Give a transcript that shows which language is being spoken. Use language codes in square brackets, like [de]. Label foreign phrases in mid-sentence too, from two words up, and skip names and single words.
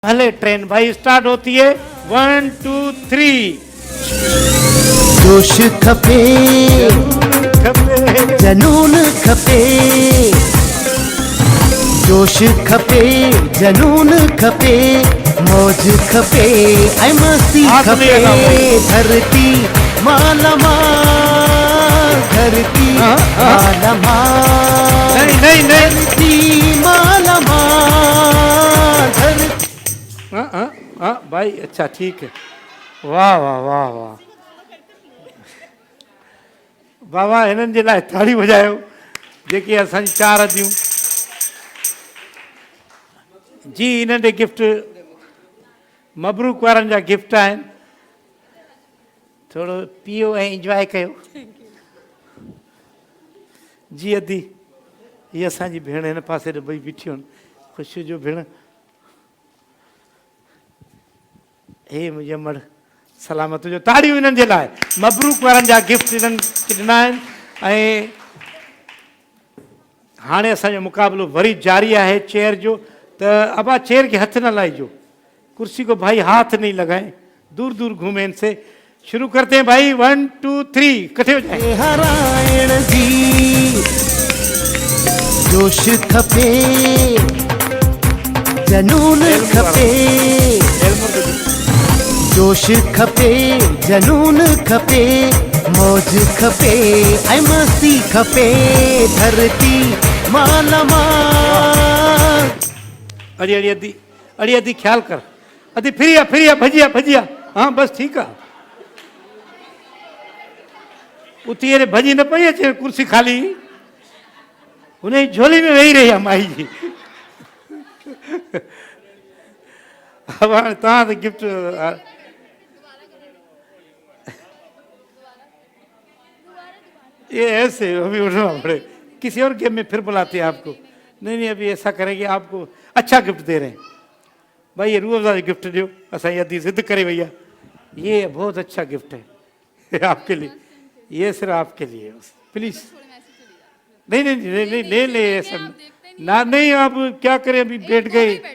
[hi] भले ट्रेन भाई स्टार्ट होती है 1 2 3 [sd] जोश खपे जनून खपे जोश खपे जनून खपे मौज खपे ऐ मस्ती खपे धरती मालमा धरती मालमा [hi] नहीं [sd] धरती मालमा धरती [hi] भाई अच्छा ठीक है [sd] वाह वाह वाह वाह बाबा हिननि जे लाइ ताड़ी वॼायो जेके असांजी चार अदियूं जी हिननि ॾे गिफ्ट मबरूक वारनि जा गिफ्ट आहिनि थोरो पियो ऐं इंजॉय कयो जी अदी हीअ असांजी भेण हिन पासे ॿई बीठियूं आहिनि ख़ुशी जो भेण हे मुंहिंजे मड़ सलामत जो ताड़ियूं हिननि जे लाइ मबरूक वारनि जा गिफ्ट हिननि ॾिना आहिनि ऐं हाणे असांजो मुक़ाबिलो वरी जारी आहे चेयर जो त अबा चेयर के हथ न लाइजो [hi] कुर्सी को भाई हाथ नहीं लगाएं दूर दूर घूमे इनसे शुरू करते हैं भाई 1 2 3 इकट्ठे हो जाए [sd] हरायण जी जोश खपे जनून खपे जोश खपे जनून खपे मौज खपे ऐ मस्ती खपे धरती मालमा अड़ी अड़ी ख्याल कर अदी फिरिया भजिया [hi] हाँ बस ठीक है [sd] उती अरे भजी न पई अचे कुर्सी खाली उन झोली में वेही रही आहे माई जी अब हाणे तव्हां त गिफ्ट [hi] ये ऐसे अभी उठना पड़े किसी और गेम में फिर बुलाते हैं आपको नहीं अभी ऐसा करेंगे आपको अच्छा गिफ्ट दे रहे हैं भाई ये रूह गिफ्ट दो असा अदी जिद करे भैया ये बहुत अच्छा गिफ्ट है आपके लिए ये सिर्फ आपके लिए प्लीज नहीं ले ले ऐसा ना नहीं आप क्या करें अभी बैठ गए